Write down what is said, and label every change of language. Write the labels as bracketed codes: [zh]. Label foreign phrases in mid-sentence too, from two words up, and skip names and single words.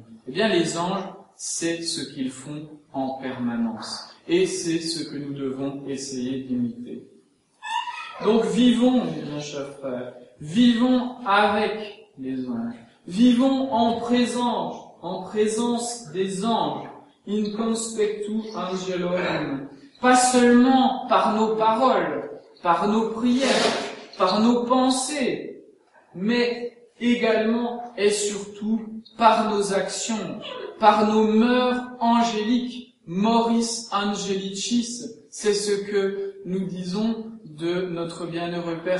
[fr] Eh bien, les anges, c'est ce qu'ils font en permanence. Et c'est ce que nous devons essayer d'imiter. Donc, vivons, mes bien chers frères, vivons avec les anges. Vivons en présence des anges, [la] in conspectu angelorum. [fr] Pas seulement par nos paroles, par nos prières, par nos pensées, mais également et surtout par nos actions, par nos mœurs angéliques, [la] moris angelicis, [fr] c'est ce que nous disons de notre bienheureux Père